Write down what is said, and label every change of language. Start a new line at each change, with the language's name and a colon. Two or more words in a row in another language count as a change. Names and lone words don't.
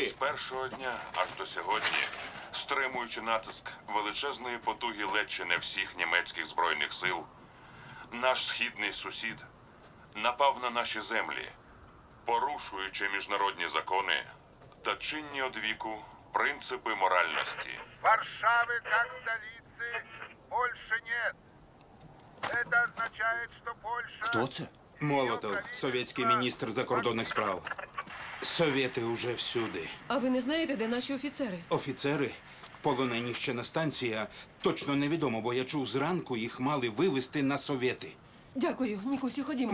Ukrainian: з першого дня аж до сьогодні, стримуючи натиск величезної потуги ледь чи не всіх німецьких збройних сил, наш східний сусід напав на наші землі, порушуючи міжнародні закони та чинні одвіку принципи моральності.
Russian: Варшавы как столицы больше нет. Это означает, что Польша...
Ukrainian: Хто це? Молотов, совєтський міністр закордонних справ. Совєти уже всюди. А ви не знаєте, де наші офіцери? Офіцери, полонені ще на станції, а точно невідомо, бо я чув зранку, їх мали вивезти на совєти. Дякую, Нікусю, ходімо.